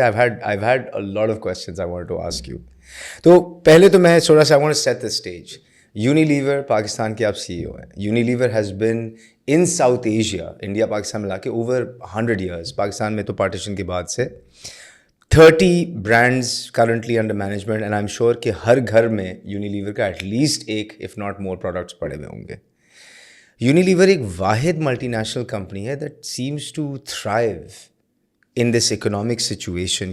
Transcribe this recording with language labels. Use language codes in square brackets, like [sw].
[en] I've had a lot of questions I wanted to ask you. [hi] तो पहले तो मैं थोड़ा सा [en] I want to set the stage. [hi] Unilever Pakistan के आप CEO हैं. [en] Unilever has been in South Asia, India Pakistan मिला के over 100 years. [hi] पाकिस्तान में तो पार्टीशन के बाद से [en] 30 brands currently under management, and I'm sure [hi] कि हर घर में Unilever का at least एक if not more products पड़े हुए होंगे. यूनिलीवर एक वाहिद मल्टी नेशनल कंपनी है [en] That seems to thrive in this economic situation.